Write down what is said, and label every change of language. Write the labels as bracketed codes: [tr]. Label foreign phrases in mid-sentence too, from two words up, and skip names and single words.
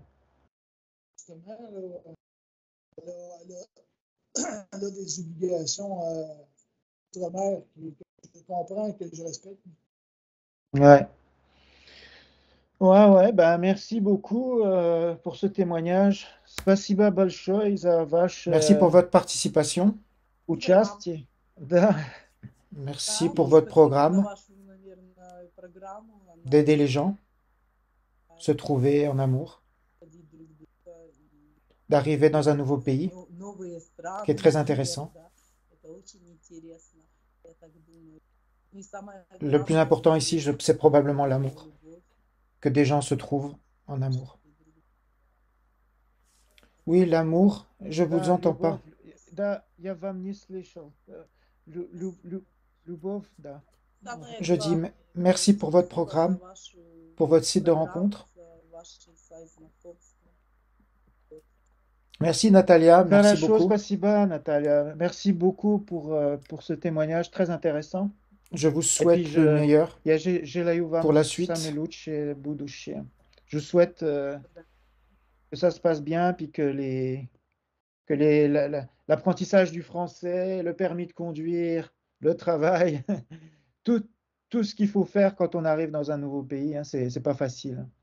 [fr] Justement, là, elle a, elle elle a des obligations outre-mer que je comprends et que je respecte. Ouais, ouais, ouais, ben merci beaucoup pour ce témoignage. [ru] Спасибо большое за [fr] Merci pour [ru] ваше [fr] votre participation. [ru] Да, участие. Да. [fr] Merci [ru] да, [fr] pour [ru] и [fr] votre [ru] спасибо за [fr] programme [ru] вашу, наверное, программу. Она [fr] d'aider les gens, se trouver en amour, [ru] ходить друг друга и [fr] d'arriver dans un nouveau pays [ru] новые [fr] qui est [ru] страны, [fr] très [ru] например, [fr] intéressant. [ru] да, это очень интересно, я так думаю. И самое [fr] Le plus [ru] главное, [fr] important [ru] чтобы [fr] ici, c'est probablement [ru] была [fr] l'amour, [ru] любовь, [fr] que des gens se trouvent en amour. [ru] чтобы друг [fr] Oui, l'amour, je vous [ru] Да, [fr] entends pas. [ru] любовь. Да, я вам не слышал. Любовь, да. Самое [fr] Je dis [ru] главное, [fr] merci pour votre [ru] спасибо за [fr] programme, [ru] вашу [fr] pour votre site de [ru] программу, [fr] rencontre. [ru] за ваши знакомства. [fr] Merci Natalia, merci [ru] Хорошо, [fr] beaucoup. [ru] спасибо, Наталья. [fr] Merci beaucoup pour ce témoignage très intéressant. Je vous Et puis, souhaite le meilleur [ru] я желаю [fr] pour [ru] вам [fr] la [ru] самое [fr] suite. [ru] лучшее будущее. [fr] Je vous souhaite que ça se passe bien, puis l'apprentissage du français, le permis de conduire, le travail, tout, tout ce qu'il faut faire quand on arrive dans un nouveau pays, hein, c'est pas facile, hein.